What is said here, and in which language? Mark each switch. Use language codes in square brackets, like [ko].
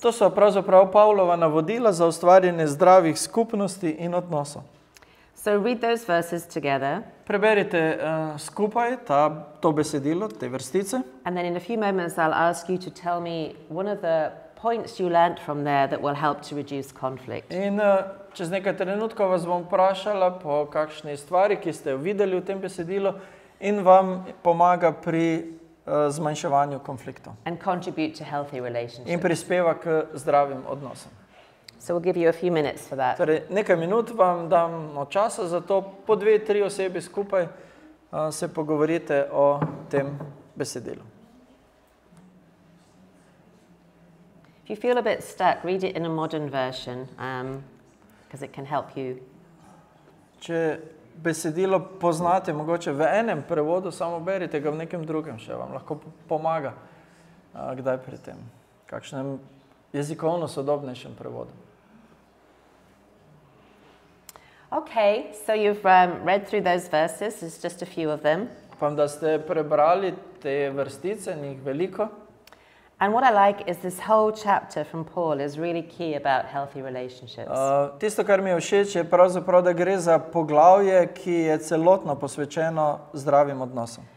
[sl] To so pravzaprav Pavlova navodila za ustvarjanje zdravih skupnosti in odnosov. [en] So read those verses together. [sl] Preberite skupaj to besedilo, te vrstice. [en] And then in a few moments I'll ask you to tell me one of the points you learnt from there that will help to reduce conflict. [sl] In čez nekaj trenutkov vas bom vprašala po kakšni stvari, ki ste jo videli v tem besedilu in vam pomaga pri zmanjševanju konfliktov. [en] And contribute to healthy relationships. [sl] In prispeva k zdravim odnosom. [en] So we'll give you a few minutes for that. [sl] Torej, nekaj minut vam damo časa za to, po 2-3 osebi skupaj se pogovorite o tem besedilu. [en] If you feel a bit stuck, read it in a modern version because it can help you. [sl] Če besedilo poznate, mogoče v enem prevodu, samo berite ga v nekem drugem, še vam lahko pomaga kdaj pri tem, kakšnem jezikovno sodobnejšem prevodu. [en] Okay, so you've read through those verses, there's just a few of them. [sl] Upam, da ste prebrali te vrstice, njih veliko. [en] And what I like is this whole chapter from Paul is really key about healthy relationships. [sl] Tisto, kar mi je všeč, je pravzaprav, da gre za poglavje, ki je celotno posvečeno zdravim odnosom.